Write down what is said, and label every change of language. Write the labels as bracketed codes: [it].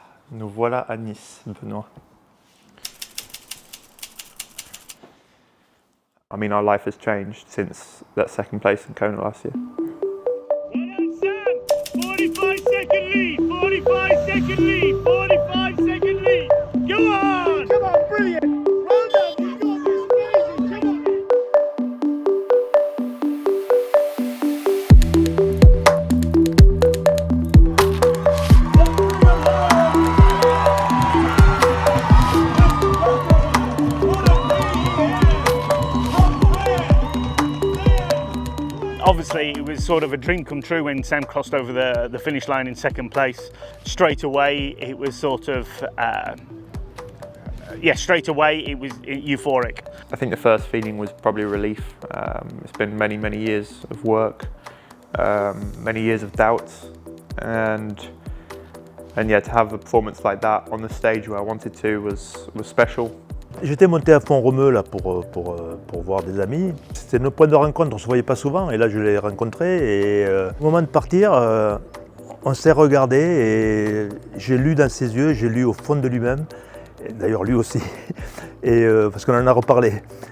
[fr] Nous voilà à Nice, Benoît. [en] I mean, our life has changed since that second place in Kona last year. Well done, Sam! 45-second lead, 45-second lead, 45-second lead. Go on! Come on, brilliant! Well done, you got this, amazing, come on! Obviously, it was sort of a dream come true when Sam crossed over the finish line in second place. Straight away, it was sort of, straight away it was euphoric. I think the first feeling was probably relief. It's been many, many years of work, many years of doubts, and yeah, to have a performance like that on the stage where I wanted to was special. [fr] J'étais monté à Font-Romeu là pour voir des amis. C'était nos points de rencontre, on ne se voyait pas souvent et là je l'ai rencontré et au moment de partir, on s'est regardé et j'ai lu dans ses yeux, j'ai lu au fond de lui-même, d'ailleurs lui aussi, et, parce qu'on en a reparlé.